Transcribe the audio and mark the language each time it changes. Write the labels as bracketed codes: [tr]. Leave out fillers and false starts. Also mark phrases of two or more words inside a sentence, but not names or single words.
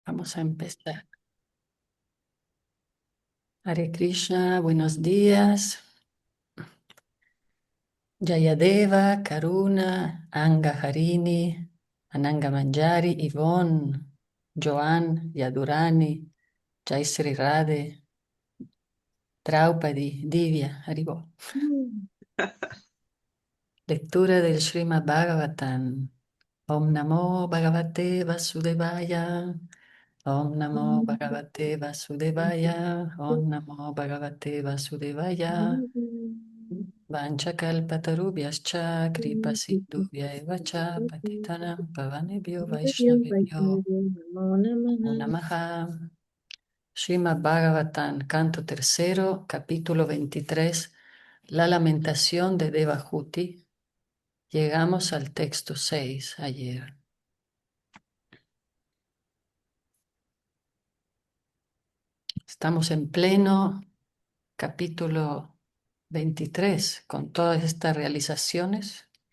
[es] Vamos a empezar. Hare Krishna, buenos días. Jayadeva, Karuna, Anga Harini, Ananga Manjari, Yvonne, Joan, Yadurani, Jai Sri Radhe, Draupadi, Divya, Haribo. Mm. Lectura del Srimad Bhagavatam. [sa] ॐ नमो भगवते वासुदेवाय. ॐ नमो भगवते वासुदेवाय. ॐ नमो भगवते वासुदेवाय वाञ्छाकल्पतरुभ्यश्च कृपा सिन्धुभ्य एव च पतितानां पावनेभ्यो वैष्णवेभ्यो Namo namo Namaha. namaha. Srimad Bhagavatam, [es] canto tercero, capítulo 23, la lamentación de Devahuti. Llegamos al texto 6 ayer. Estamos en pleno capítulo 23 con todas estas realizaciones.